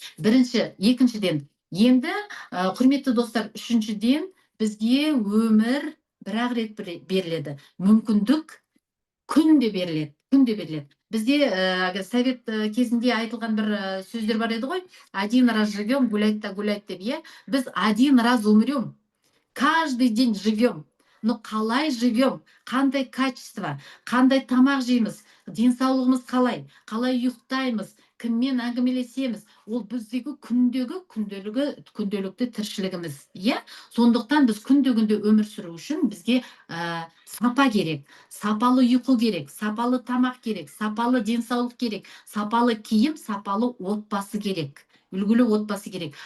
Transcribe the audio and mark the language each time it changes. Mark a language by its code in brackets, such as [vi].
[kk] Бірінші, екіншіден, енді құрметті достар, үшіншіден, бізге өмір бір-ақ рет беріледі. Мүмкіндік күнде беріледі. Бізде совет кезінде айтылған бір сөздер бар еді ғой, [ru] один раз живем, гулять [kk] деп, е? Біз [ru] один раз умрем, каждый день живем. [kk] Но қалай [ru] живем, [kk] қандай качество, қандай тамақ жейміз, денсаулығымыз қалай ұйықтаймыз, кіммен әңгімелесеміз, ол біздегі күнделікті тіршілігіміз, иә? Сондықтан біз күнде өмір сүру үшін бізге сапа керек, сапалы ұйқы керек, сапалы тамақ керек, сапалы денсаулық керек, сапалы киім, сапалы отбасы керек, үлгілі отбасы керек.